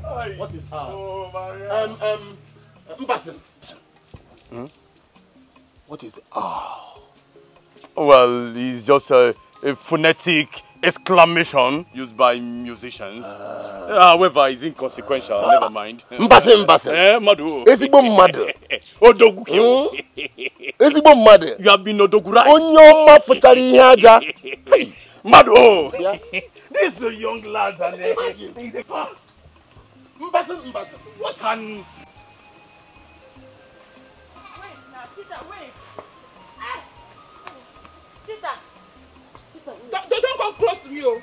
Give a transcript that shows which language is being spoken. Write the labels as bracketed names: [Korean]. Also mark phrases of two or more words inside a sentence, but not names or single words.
[English] What is her? Mbasan. What is it? Well, it's just a phonetic exclamation used by musicians. However, it's inconsequential. Never mind. Mbasan. Madu. [Igbo] Ezigbo mmadụ. [English] Odogu. [Igbo] Ezigbo mmadụ. [English] You have been Odogu right. [Igbo] Onye ọma fụchara ihe aja. [English] Madu. These are young lads and Mbasan. What an... Wait. Chita. Don't come close to me, oh.